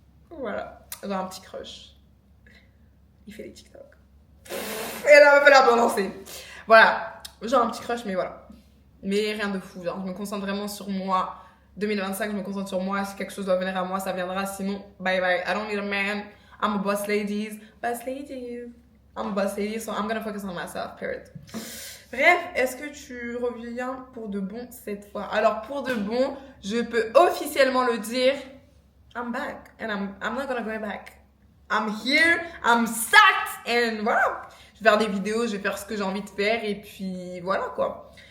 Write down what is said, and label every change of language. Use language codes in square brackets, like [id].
[fr] Voilà. J'ai un petit crush. Il fait des TikTok. Et là, il va falloir bien lancer. Voilà. J'ai un petit crush, mais voilà. Mais rien de fou. Genre, je me concentre vraiment sur moi. 2025, je me concentre sur moi. Si quelque chose doit venir à moi, ça viendra. Sinon, [en] bye bye. I don't need a man. I'm a boss ladies. Boss ladies. I'm a boss lady, so I'm gonna focus on myself, period. [fr] Bref, est-ce que tu reviens pour de bon cette fois? Alors, pour de bon, je peux officiellement le dire. [en] I'm back. And I'm not gonna go back. I'm here. I'm sat. And voilà. [fr] Je vais faire des vidéos, je vais faire ce que j'ai envie de faire. Et puis, voilà quoi.